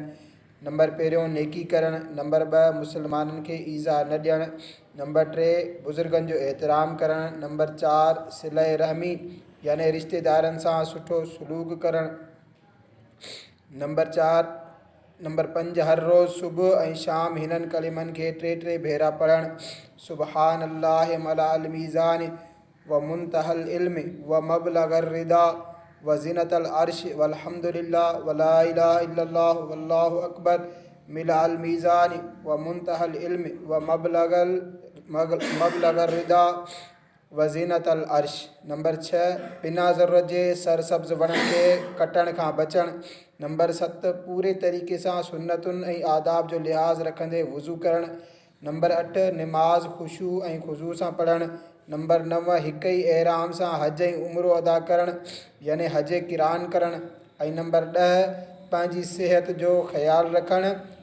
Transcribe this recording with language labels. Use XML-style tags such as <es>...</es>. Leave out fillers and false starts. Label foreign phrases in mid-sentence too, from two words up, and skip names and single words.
<sd>नंबर पहिरियों नेकी करणु, नंबर 2 मुसलमाननि खे ईज़ा न ॾियणु, नंबर 3 बुज़ुर्गनि जो एहतराम करणु, नंबर 4 सिले रहमी यानी रिश्तेदारनि सां सुठो सलूक करणु, नंबर 5 हर रोज़ सुबुह ऐं शाम हिननि कलिमनि खे 3 भेरा पढ़णु,</sd> <ar>سبحان الله ملء الميزان ومنتهى العلم ومبلغ الرضا وزنة العرش والحمد لله ولا إله إلا الله والله أكبر ملء الميزان ومنتهى العلم ومبلغ الرضا وزنة العرش.</ar> <sd>नंबर 6 बिना ज़रूरत जे सरसब्ज़ वणनि खे कटण खां बचणु, नंबर 7 पूरे तरीक़े सां सुन्नतुनि ऐं आदाब जो लिहाज़ रखंदे वुज़ू करणु, नंबर 8 नमाज खुशू ऐं खुज़ू सां पढ़णु, नंबर 9 हिक ई एहराम सां हज ऐं उम्रो अदा करणु यानी हज किरान करणु, ऐं नंबर 10 पंहिंजी सिहत जो ख़्यालु रखणु।</sd>